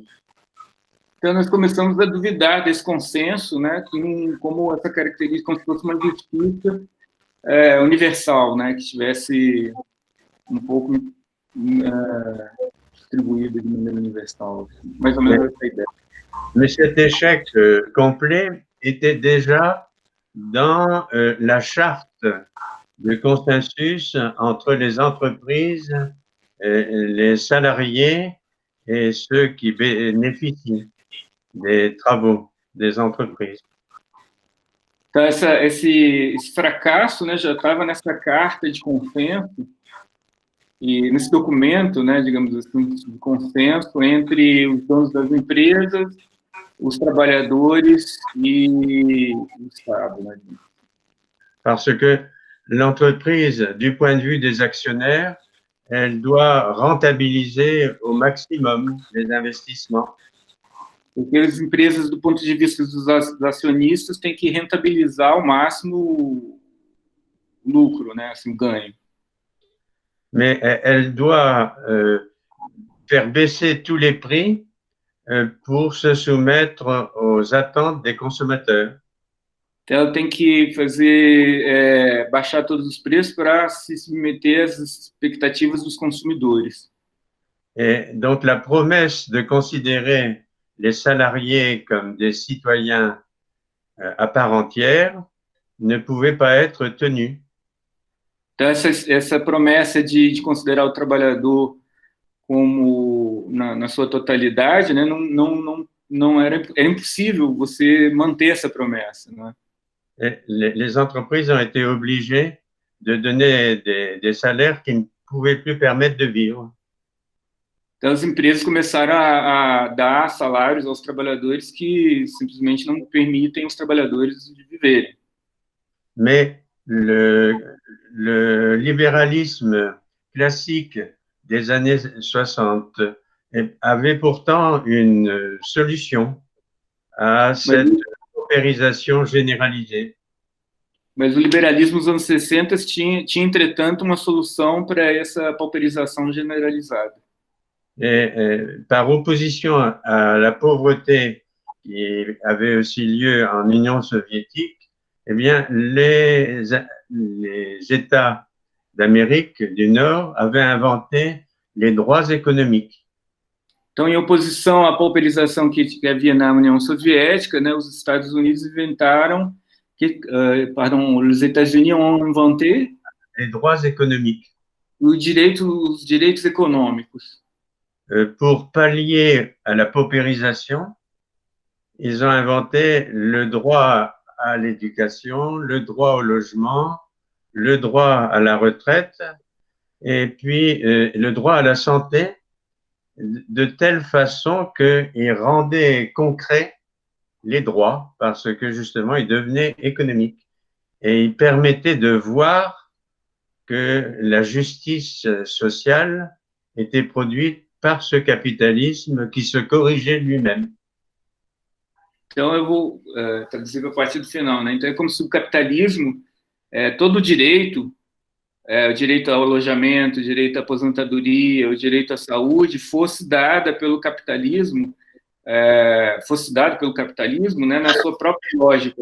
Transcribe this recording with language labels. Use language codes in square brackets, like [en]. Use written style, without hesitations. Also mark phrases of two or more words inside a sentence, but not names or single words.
[pt] Então, nós começamos a duvidar desse consenso, né, como essa característica, como se fosse uma justiça universal, né, que estivesse um pouco distribuída de maneira universal. Assim. Mais ou menos essa ideia. [fr] Mais cet échec complet était déjà dans la charte de consensus entre les entreprises, les salariés et ceux qui bénéficient des travaux des entreprises. [pt] Então, esse fracasso, né, já estava nessa carta de consenso e nesse documento, né, digamos assim, de consenso entre os donos das empresas, os trabalhadores e o Estado. Né? [fr] Parce que l'entreprise, du point de vue des actionnaires, elle doit rentabiliser au maximum les investissements. [pt] Porque as empresas, do ponto de vista dos acionistas, têm que rentabilizar ao máximo o lucro, né, assim, o ganho. [fr] Mais elle doit faire baisser tous les prix pour se soumettre aux attentes des consommateurs. [pt] Então, ela tem que fazer baixar todos os preços para se submeter às expectativas dos consumidores. [fr] Et donc la promesse de considérer les salariés comme des citoyens à part entière ne pouvait pas être tenue. [pt] Então, essa promessa de considerar o trabalhador como na sua totalidade, né, não era impossível você manter essa promessa, né? [fr] Et les entreprises ont été obligées de donner des salaires qui ne pouvaient plus permettre de vivre. [pt] Então, as empresas começaram a dar salários aos trabalhadores que simplesmente não permitem os trabalhadores de viverem. [fr] Mais le libéralisme classique des années 60 avait pourtant une solution à cette paupérisation généralisée. [pt] Mas o liberalismo dos anos 60 tinha entretanto, uma solução para essa pauperização generalizada. [fr] Et par opposition à la pauvreté qui avait aussi lieu en Union soviétique, eh bien, les États d'Amérique du Nord avaient inventé les droits économiques. [pt] Então, em oposição à pauperização que havia na União Soviética, né, os Estados Unidos inventaram, os [fr] États-Unis ont inventé les droits économiques. [pt] Os direitos econômicos. [fr] Pour pallier à la paupérisation, ils ont inventé le droit à l'éducation, le droit au logement, le droit à la retraite et puis le droit à la santé de telle façon qu'ils rendaient concrets les droits parce que justement ils devenaient économiques et ils permettaient de voir que la justice sociale était produite par ce capitalisme qui se corrigeait lui-même. [pt] Então, eu vou traduzir a partir do final, né? Então, é como se o capitalismo, todo o direito ao alojamento, o direito à aposentadoria, o direito à saúde, fosse dado pelo capitalismo, né, na sua própria lógica.